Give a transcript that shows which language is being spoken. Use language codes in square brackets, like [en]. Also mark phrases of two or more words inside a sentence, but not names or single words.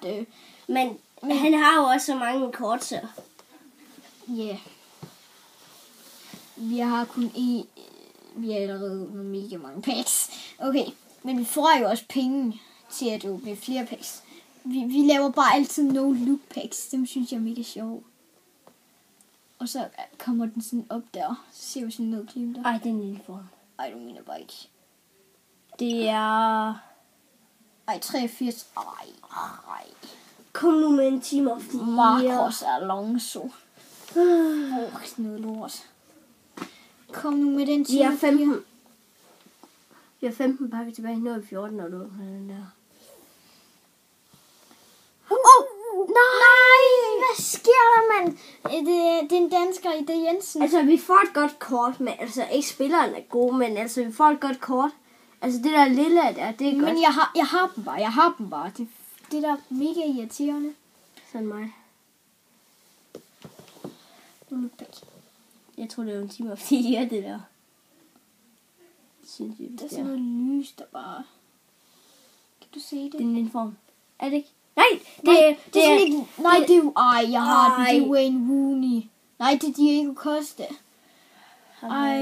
[da] Men han har jo også så mange kort, så. Ja. Vi har kun vi har allerede mega mange packs. Okay, men vi får jo også penge til at åbne flere packs. Vi laver bare altid [en] no look packs. [da] Dem synes jeg er mega sjov. Og så kommer den sådan op der. Så ser vi sådan noget klip der. Ej, det er en lille form. Ej, du mener bare ikke. Det er... Ej, 83. Ej. Kom nu med en [en] time of the [da] Marcos Alonso. Noget lort. Kom nu med den Vi har 15. Vi har 15 pakker tilbage. Nu er 14, når du åbner den der. Nej! Hvad sker der, mand? Det er en dansker i det Jensen. Altså, vi får et godt kort, men altså, ikke spilleren er god, men altså, vi får et godt kort. Altså, det der lille der, det er godt. Men jeg har dem bare. Det der er mega irriterende. Sådan mig. Jeg tror, det er en [en] time of the year, [da] det der. Synes jeg, Der er sådan noget lys, der bare... Kan du se det? Det er en inform. Er det ikke? Nej, det er sådan ikke... Nej, det er jo... Ej, jeg har den. Det er Wayne Rooney. Nej, det er Diego Costa. Ej.